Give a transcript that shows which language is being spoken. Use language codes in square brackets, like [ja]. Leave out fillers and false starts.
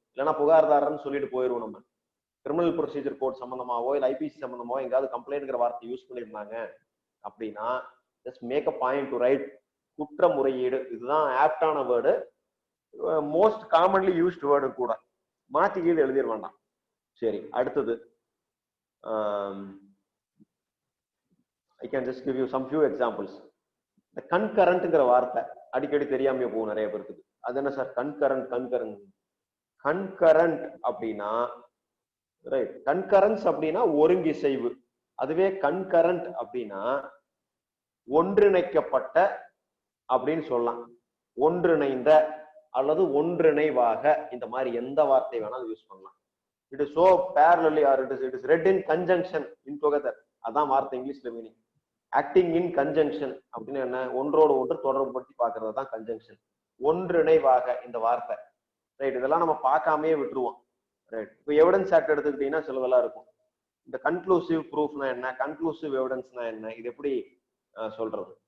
[ta] இல்லைன்னா புகார்தாரர்னு சொல்லிட்டு போயிருவோம். நம்ம கிரிமினல் ப்ரொசீஜர் கோட் சம்பந்தமாவோ இல்லை ஐபிசி சம்பந்தமாவோ எங்காவது கம்ப்ளைண்ட்ங்கிற வார்த்தை யூஸ் பண்ணியிருந்தாங்க அப்படின்னா [en] just make a point to write [ta] குற்ற முறையீடு. இதுதான் ஆப்டான word, most commonly used word கூட. மாத்தி கீழே எழுதிட வேண்டாம். சரி, அடுத்தது [en] I can just give you some few examples. [ta] இந்த கன்கரண்ட்ங்கிற வார்த்தை அடிக்கடி தெரியாம போகும் நிறைய பேருக்கு. அது என்ன சார் கன்கரண்ட்? கன்கரண்ட் அப்படின்னா, ரைட், கன்கரன்ஸ் அப்படின்னா ஒருங்கிசைவு. அதுவே கன்கரண்ட் அப்படின்னா ஒன்றிணைக்கப்பட்ட அப்படின்னு சொல்லலாம். ஒன்றிணைந்த அல்லது ஒன்றிணைவாக, இந்த மாதிரி எந்த வார்த்தை வேணாலும் யூஸ் பண்ணலாம். [en] It is so parallelly or it is read in conjunction in together. [ta] அதான் வார்த்தை இங்கிலீஷ்ல மீனிங். ஆக்டிங் இன் கன்ஜங்ஷன் அப்படின்னு என்ன, ஒன்றோடு ஒன்று தொடர்புபடுத்தி பார்க்கறது தான் கன்ஜங்ஷன். ஒன்றிணைவாக இந்த வார்த்தை. ரைட், இதெல்லாம் நம்ம பார்க்காமே விட்டுருவோம். ரைட், இப்போ எவிடன்ஸ் ஆக்ட் எடுத்துக்கிட்டீங்கன்னா சிலதெல்லாம் இருக்கும். இந்த கன்க்ளூசிவ் ப்ரூஃப்னா என்ன, கன்க்ளூசிவ் எவிடன்ஸ்னா என்ன, இது எப்படி சொல்றது?